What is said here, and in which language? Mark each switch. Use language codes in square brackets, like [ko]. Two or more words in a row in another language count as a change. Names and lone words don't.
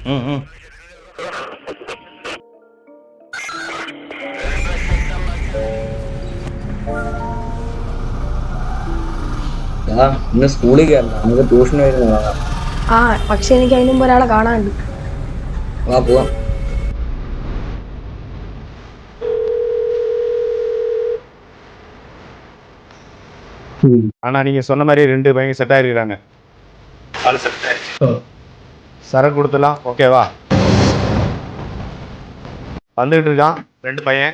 [ml] ഇന്ന് സ്കൂളിൽ കയറണം, നമുക്ക് ട്യൂഷന് വരുന്ന കാണാം. ആ പക്ഷെ എനിക്ക് അതിന് മുമ്പ് ഒരാളെ കാണാനുണ്ട്. വാ പോവാം. [ta] ஆனா நீங்க சொன்ன மாதிரி 2 பையன் செட் ஆயிருக்காங்க. சரக்கு கொடுத்துலாம். ஓகேவா? வந்துகிட்டு இருக்கான் 2 பையன்.